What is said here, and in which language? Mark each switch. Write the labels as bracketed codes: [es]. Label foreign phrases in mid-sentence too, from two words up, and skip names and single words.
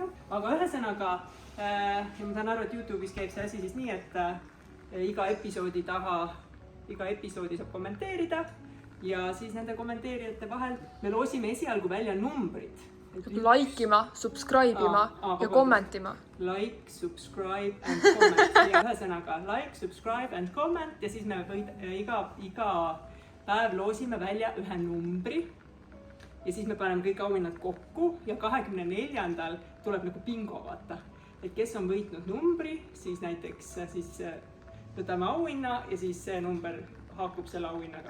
[et] Aga ühesõnaga, ja ma saan aru, et YouTube'is käib see asi siis nii, et iga episoodi taha, iga episoodi saab kommenteerida. Ja siis nende kommenteerijate vahel me loosime esialgu välja numbrid. Laikima, subscribe'ima ja kommentima. [en] Like, subscribe and comment. [et] Ja ühesõnaga [en] like, subscribe and comment [et] ja siis me iga päev loosime välja ühe numbri ja siis me paneme kõik auhinnad kokku ja 24. tuleb nagu bingo vaata. Et kes on võitnud numbri, siis näiteks võtame auhinna ja siis see number haakub selle auhinnaga.